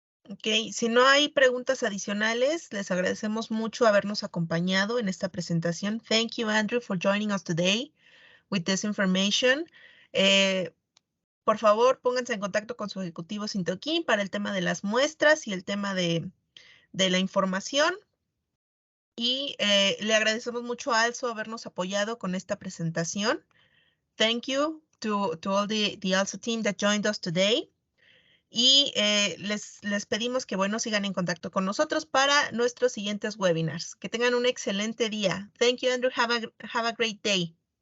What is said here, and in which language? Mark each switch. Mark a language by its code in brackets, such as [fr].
[es] Ok, si no hay preguntas adicionales, les agradecemos mucho habernos acompañado en esta presentación. [en] Thank you, Andrew, for joining us today with this information. [es] Por favor, pónganse en contacto con su ejecutivo Sintoquín para el tema de las muestras y el tema de la información. Y le agradecemos mucho a Alzo habernos apoyado con esta presentación. [en] Thank you to all the Alzo team that joined us today. [es] Y les pedimos que, bueno, sigan en contacto con nosotros para nuestros siguientes webinars. Que tengan un excelente día. [en] Thank you, Andrew. Have a great day.